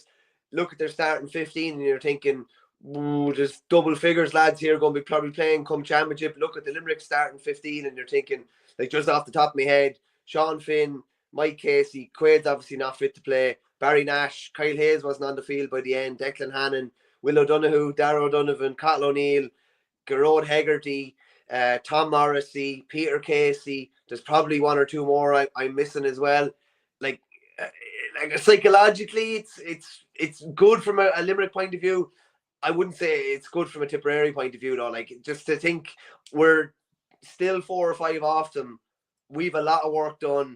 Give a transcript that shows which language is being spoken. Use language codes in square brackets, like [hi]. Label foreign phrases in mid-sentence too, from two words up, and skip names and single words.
[en] Look at their starting 15 and you're thinking, ooh, there's double figures lads here going to be probably playing come championship. Look at the Limerick starting 15 and you're thinking, like, just off the top of my head, Sean Finn, Mike Casey, Quaid's obviously not fit to play, Barry Nash, Kyle Hayes wasn't on the field by the end, Declan Hannon, Will O'Donoghue, Darragh O'Donovan, Cathal O'Neill, Gerard Hegarty, Tom Morrissey, Peter Casey. There's probably one or two more I'm missing as well. Like psychologically, it's good from a Limerick point of view. I wouldn't say it's good from a Tipperary point of view, though. Like, just to think we're still 4 or 5 off them. We've a lot of work done.